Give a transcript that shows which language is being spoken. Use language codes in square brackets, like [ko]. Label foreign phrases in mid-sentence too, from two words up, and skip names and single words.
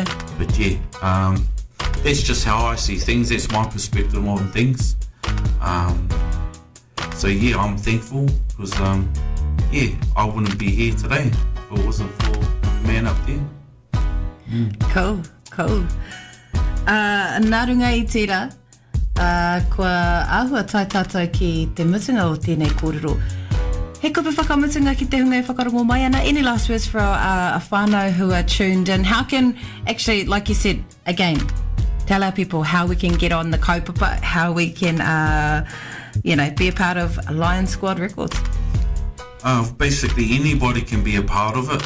[en] But yeah, that's just how I see things. That's my perspective on things. So yeah, I'm thankful because yeah, I wouldn't be here today if it wasn't for the man up there. Cool. [mi] Nā runga I tērā, kua āhua tai tātou ki te mutunga o tēnei kōrero. He kupa whakamutunga ki te hunga e whakarongo mai ana. [en] Any last words for our whānau who are tuned in? How can, actually, like you said, again, tell our people how we can get on the kaupapa, how we can, you know, be a part of Lion Squad Records. Basically, anybody can be a part of it.